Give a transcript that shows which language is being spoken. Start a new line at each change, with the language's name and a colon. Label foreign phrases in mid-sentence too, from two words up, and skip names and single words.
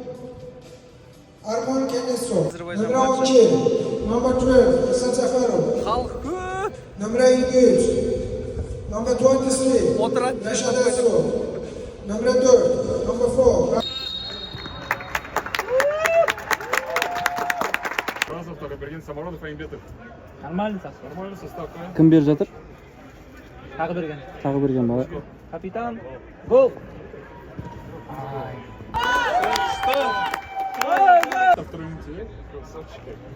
English: Arman Kenesov, number 12, number 12, Hasan Safarov.
Kazakh: Халық көп.
English: Number 83, number 23,
Kazakh: Отырады.
English: Rashad Azov, number 4, number 4.
Kazakh: Францов только берген Саморонов, Айымбетов.
Russian: Нормальный состав. Нормальный состав, да?
Kazakh: Кім беріп жатыр? Тағы берген. Тағы берген бала. Капитан. Гол.
Russian: Второй минуте, красавчики.